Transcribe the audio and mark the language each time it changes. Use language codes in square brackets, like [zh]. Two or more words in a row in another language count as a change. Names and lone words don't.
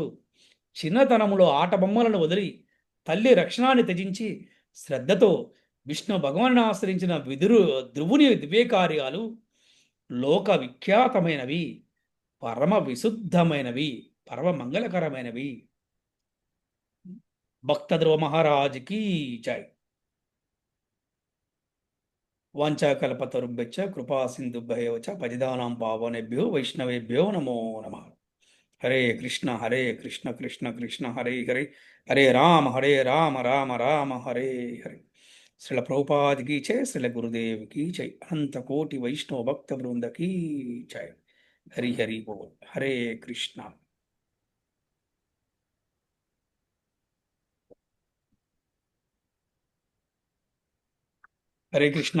[te] చిన్నతనములో ఆట బొమ్మలను వదిలి తల్లి రక్షణాన్ని త్యజించి శ్రద్ధతో విష్ణు భగవాన్ని ఆశ్రయించిన ధ్రువుని దివ్య కార్యాలు లోక విఖ్యాతమైనవి, పరమ విశుద్ధమైనవి, పరమ మంగళకరమైనవి. భక్త ధ్రువ మహారాజుకి జై. [sa] వాంఛాకల్పతరుభ్యశ్చ కృపా సింధుభ్యో చ పతితానాం పావనేభ్యో వైష్ణవేభ్యో నమో నమః. హరే కృష్ణ కృష్ణ కృష్ణ హరే హరే, హరే రామ రామ రామ హరే హరే. [te] శ్రీల ప్రభుపాదికి జై, శ్రీల గురుదేవికి జై, అనంత కోటి వైష్ణవ భక్త బృందకి జై. [bn] হরি হরি বোল. [sa] హరే కృష్ణ. హరే కృష్ణ.